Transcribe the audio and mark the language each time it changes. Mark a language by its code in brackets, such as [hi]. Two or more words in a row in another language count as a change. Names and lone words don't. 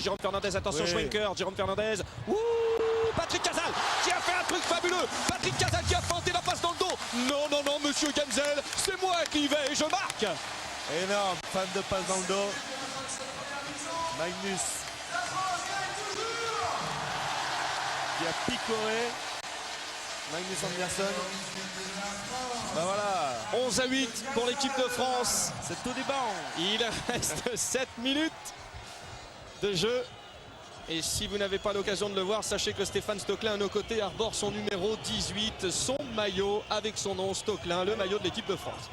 [fr] Jérôme Fernandez, attention, Schwenker, Jérôme Fernandez. Ouh, Patrick Casal qui a fait un truc fabuleux. Patrick Casal qui a feinté la passe dans le dos. Non, non, non, monsieur Genzel, c'est moi qui y vais et je marque. Énorme, fan de passe dans le dos. Magnus qui a picoré. Magnus Andersson. Ben voilà. 11-8 pour l'équipe de France. C'est tout des bancs. Il reste 7 minutes de jeu. Et si vous n'avez pas l'occasion de le voir, sachez que Stéphane Stoecklein à nos côtés arbore son numéro 18, son maillot avec son nom Stoecklein, le maillot de l'équipe de France.